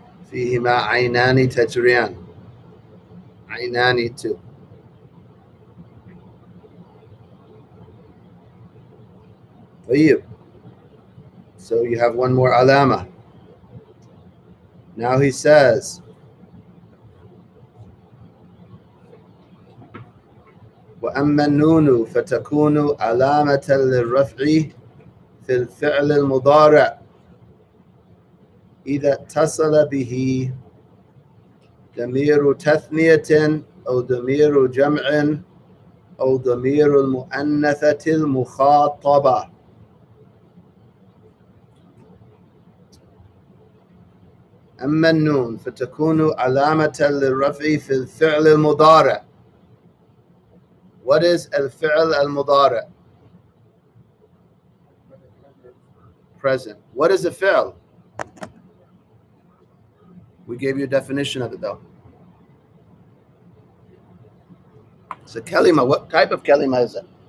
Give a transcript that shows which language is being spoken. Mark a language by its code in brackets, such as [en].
[ar] فيهما عينان تجريان. عينان too. طيب. [en] So you have one more alama. Now he says, [ar] وأما النون فتكون علامة للرفع في الفعل المضارع إذا اتصل به ضمير تثنية أو ضمير جمع أو ضمير المؤنثة المخاطبة. أما النون فتكون علامة للرفع في الفعل المضارع. [en] What is الفعل المضارع? Present. What is a fi'l? We gave you a definition of it though. It's a kalima. What type of kalima is it?